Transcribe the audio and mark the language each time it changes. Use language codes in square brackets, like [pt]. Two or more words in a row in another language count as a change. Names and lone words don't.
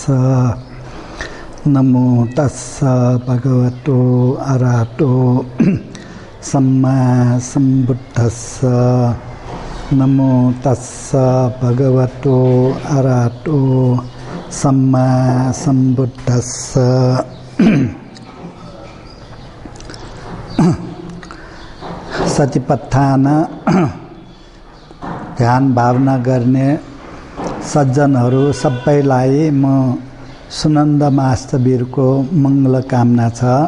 [pi] नमो तस्स भगवतो अरहतो सम्मा सम्बुद्धस्स। नमो तस्स भगवतो अरहतो सम्मा सम्बुद्धस्स। [ne] सतिपत्थान ध्यान भावना गर्ने सज्जनहरू सबैलाई म सुनन्द मास्तवीरको मङ्गल कामना छ।